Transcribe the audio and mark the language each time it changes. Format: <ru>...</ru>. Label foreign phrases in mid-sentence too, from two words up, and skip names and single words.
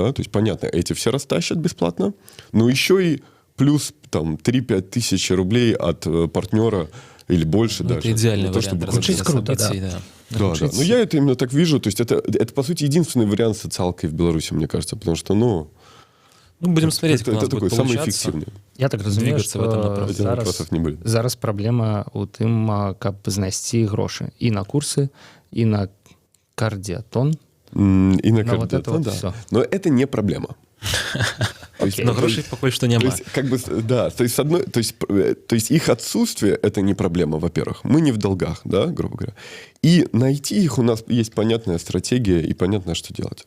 <ru>То есть, понятно, эти все растащат бесплатно, но еще и плюс 3-5 тысяч рублей от партнера или больше даже. Это идеальный вариант. Звучит круто, да. Да. Но я это именно так вижу. То есть это, по сути, единственный вариант социалки в Беларуси, мне кажется. Потому что, будем смотреть, как у нас это такой будет самый получаться. эффективный.</ru> <be>Я так разумею,</be> <ru>Двигаться в этом направлении.</ru> <be>зараз праблема ў тым, каб знайсці грошы і на курсы, і на кардиатон.</be> <ru>И на кардиатон, да. Но это не проблема.</ru> <be>Но грошей пока что нема.</be> <ru>То есть их отсутствие — это не проблема, во-первых. Мы не в долгах, да, грубо говоря. И найти их у нас есть понятная стратегия и понятно, что делать.</ru>